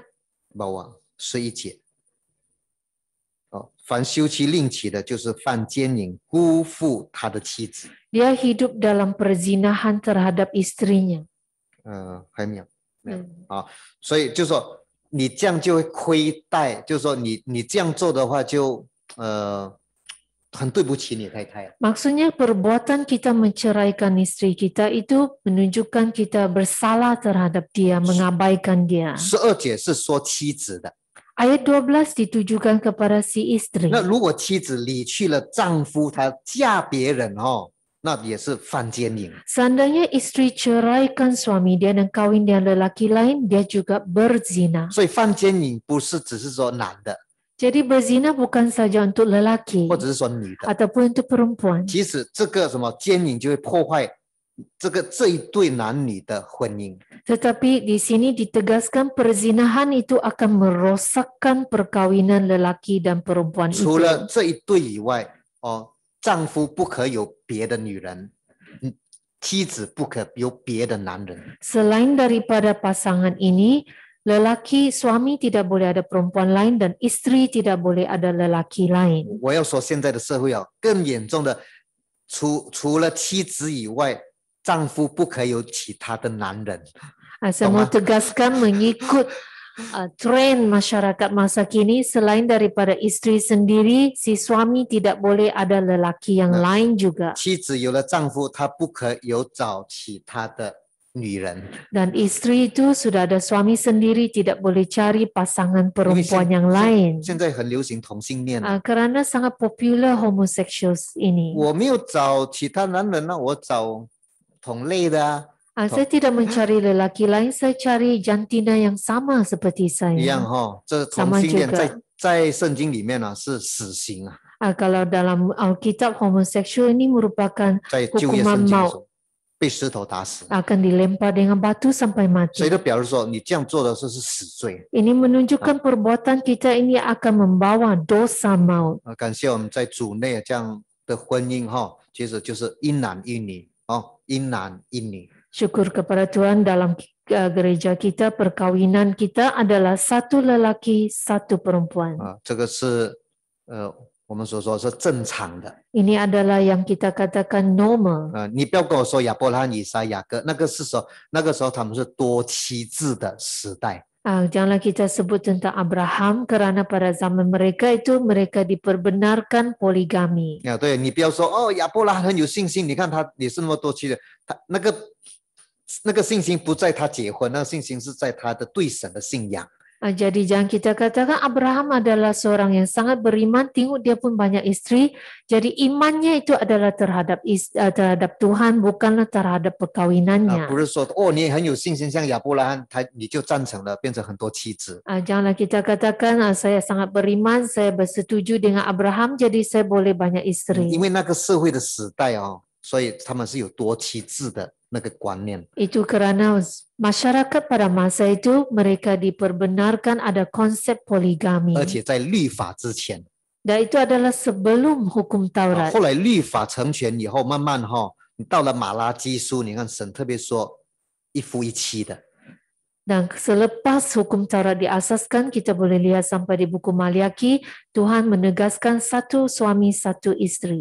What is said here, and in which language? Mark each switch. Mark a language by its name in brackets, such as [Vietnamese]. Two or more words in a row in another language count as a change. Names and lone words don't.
[Chinese] bawah 11 节。凡休妻另娶的，就是犯奸淫，辜负他的妻子。 [Malay] dia hidup dalam perzinahan terhadap istrinya. [Chinese] 还没有。所以就说你这样就会亏待，就是说你这样做的话就很对不起你太太。 [Malay] Maksudnya perbuatan kita menceraikan istri kita itu menunjukkan kita bersalah terhadap dia, mengabaikan dia. [Chinese] 12 节是说妻子的。 [Malay] Ayat 12 ditujukan kepada si istri. [Chinese] 那如果妻子离去了丈夫，她嫁别人那也是犯奸淫。 [Malay] Seandainya istri ceraikan suami dia dan kawin dengan lelaki lain, dia juga berzina. [Chinese] 所以犯奸淫不是只是说男的， [Malay] Jadi berzina bukan saja untuk lelaki [Chinese] 或者是说女的， [Malay] ataupun untuk perempuan. [Chinese] 其实这个什么奸淫就会破坏这一对男女的婚姻。 [Malay] Tetapi di sini ditegaskan perzinahan itu akan merosakkan perkawinan lelaki dan perempuan [Chinese] 除 [Malay] itu. [Chinese] 了这一对以外，丈夫不可有别的女人，妻子不可有别的男人。 [Malay] Selain daripada pasangan ini, lelaki suami tidak boleh ada perempuan lain dan istri tidak boleh ada lelaki lain. [Chinese] 我要说，现在的社会更严重的，除了妻子以外，丈夫不可有其他的男人。 [Malay] Saya mau tegaskan mengikut tren masyarakat masa kini, selain daripada istri sendiri, si suami tidak boleh ada lelaki yang lain juga. [Chinese] 妻子有了丈夫，她不可有找其他的女人。 [Malay] Dan istri itu sudah ada suami sendiri, tidak boleh cari pasangan perempuan yang lain. [Chinese] 现在很流行同性恋。 [Malay] Kerana sangat popular homosexuals ini. [Chinese] 我没有找其他男人我找同类的。 [Malay] Saya tidak mencari lelaki lain, saya cari jantina yang sama seperti [Chinese] 一 [Malay] saya. [Chinese] 样这同性恋在圣经里面是死刑 [Malay] Kalau dalam Alkitab homoseksual ini merupakan [Chinese] 在旧约 [Malay] hukuman [Chinese] 圣经的时 [Malay] maut. [Chinese] 候被石头打死。 [Malay] akan dilempar dengan batu sampai [Chinese] 所以 [Malay] mati. [Chinese] 就表示说，你这样做的是死罪。 [Malay] Ini menunjukkan perbuatan kita ini akan membawa dosa maut. [Chinese] 感谢我们在主内这样的婚姻其实就是一男一女一男一女。 [Malay] Syukur kepada Tuhan dalam gereja kita, perkawinan kita adalah satu lelaki, satu perempuan. [Chinese] 这个是我们所说是正常的。 [Malay] Ini adalah yang kita katakan normal. [Chinese] 你不要跟我说亚伯拉罕、以撒、雅各，那个时候他们是多妻制的时代。 [Malay] Janganlah kita sebut tentang Abraham kerana pada zaman mereka itu mereka diperbenarkan poligami. [Chinese] 对，你不要说亚伯拉罕很有信心，你看他也是那么多妻的，他那个信心不在他结婚，那个信心是在他的对神的信仰。 [Malay] Jadi jangan kita katakan Abraham adalah seorang yang sangat beriman, tengok dia pun banyak istri. Jadi imannya itu adalah terhadap Tuhan, bukanlah terhadap perkawinannya. [Chinese] 不是说你也很有信心，像亚伯拉罕，你就赞成了，变成很多妻子。 [Malay] Janganlah kita katakan saya sangat beriman, saya bersetuju dengan Abraham, jadi saya boleh banyak istri. [Chinese] 因为那个社会的时代所以他们是有多妻制的那个观念。 [Malay] Itu kerana masyarakat pada masa itu mereka diperbenarkan ada konsep poligami. [Chinese] 而且在律法之前， [Malay] Dan itu adalah sebelum hukum Taurat. [Chinese] 后来律法成全以后，慢慢你到了马拉基书，你看神特别说一夫一妻的。 [Malay] Dan selepas hukum Taurat diasaskan, kita boleh lihat sampai di buku Maliaki, Tuhan menegaskan satu suami, satu istri.